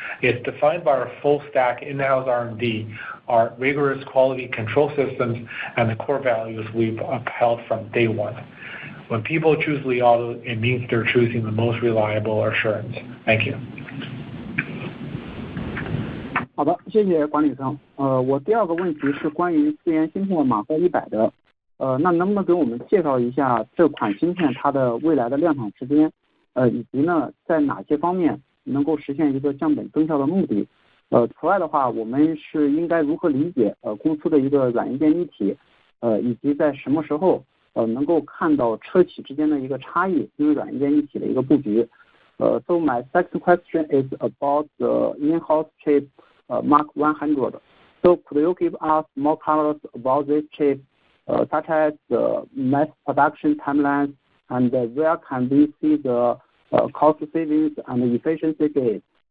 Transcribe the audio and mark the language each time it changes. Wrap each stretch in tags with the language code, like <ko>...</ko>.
<en>It's defined by our full-stack in-house R&D, our rigorous quality control systems, and the core values we've upheld from day one. When people choose Li Auto, it means they're choosing the most reliable assurance. Thank you.</en> <zh>好的，谢谢管理层。我第二个问题是关于自研芯片马赫100的。那能不能给我们介绍一下这款芯片它的未来的量产时间？以及呢，在哪些方面能够实现一个降本增效的目的？此外的话，我们是应该如何理解公司的一个软硬件一体？以及在什么时候能够看到车企之间的一个差异，因为软硬件一体的一个布局。</zh> <en>So my second question is about the in-house chip Mark 100. So could you give us more colors about this chip, such as the mass production timelines, and where can we see the cost savings and efficiency gains?</en>